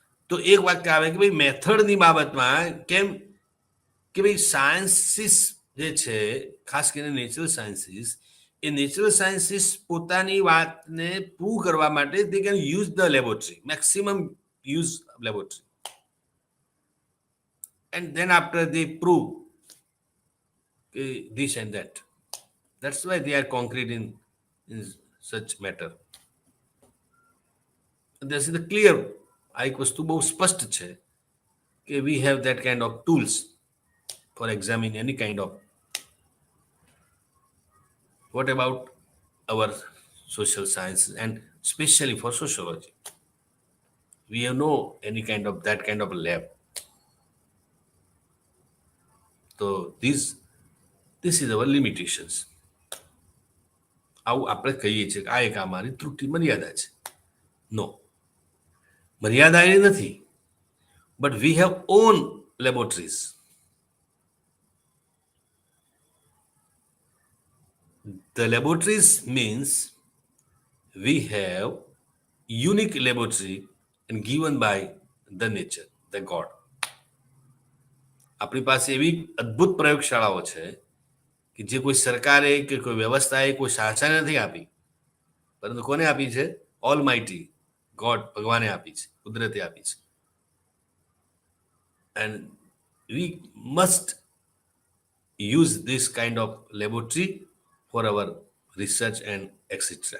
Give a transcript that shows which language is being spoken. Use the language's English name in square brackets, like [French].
[Gujarati] તો એક વાક્ય આવે કે ભાઈ મેથડની બાબતમાં કેમ કે ભાઈ સાયન્સીસ જે છે, ખાસ કરીને નેચરલ સાયન્સીસ, એ નેચરલ સાયન્સીસ પોતાની વાતને પ્રૂવ કરવા માટે [English] They can use the laboratory, maximum use laboratory, and then after they prove this and that. That's why they are concrete in such matter. This is the clear. [Gujarati] આ એક વસ્તુ બહુ સ્પષ્ટ છે કે [English] we have that kind of tools for examining any kind of. What about our social sciences and especially for sociology? We have no any kind of that kind of lab. So this is our limitations. [Gujarati] આવું આપણે કહીએ છીએ કે આ એક અમારી ત્રુટિ મર્યાદા છે. [English] no, [Gujarati] મર્યાદા એ નથી, [English] but we have own laboratories. The laboratories means we have unique laboratory and given by the nature, the God. [Gujarati] આપણી પાસે એવી અદ્ભુત પ્રયોગશાળાઓ છે કે જે કોઈ સરકારે કે કોઈ વ્યવસ્થાએ કોઈ શાસને નથી આપી, પરંતુ કોને આપી છે? [English] almighty God, [Gujarati] ભગવાને આપી છે, કુદરતે આપી છે. [English] And we must use this kind of laboratory for our research and etc.